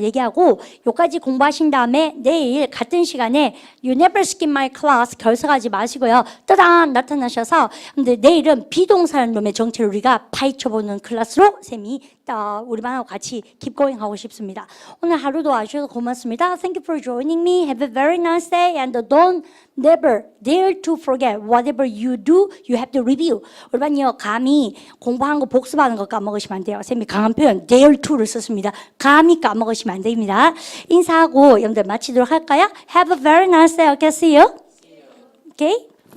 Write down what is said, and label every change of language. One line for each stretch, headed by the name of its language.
Korean: 얘기하고 요까지 공부하신 다음에 내일 같은 시간에
English: You never skip my class
Korean: 결석하지 마시고요. 따단 나타나셔서 근데 내일은 비동사라는 놈의 정체를 우리가 파헤쳐보는 클래스로 쌤이 우리 반하고 같이
English: keep going
Korean: 하고 싶습니다. 오늘 하루도 와주셔서 고맙습니다.
English: Thank you for joining me. Have a very nice day and don't never dare to forget whatever you do, you have to review.
Korean: 우리 반요 감히 공부하는 거 복습하는 거 까먹으시면 안 돼요. 쌤이 강한 표현 dare to를 썼습니다. 감히 까먹으시면 안 됩니다. 인사하고 여러분들 마치도록 할까요?
English: Have a very nice day. Okay, see you. Okay.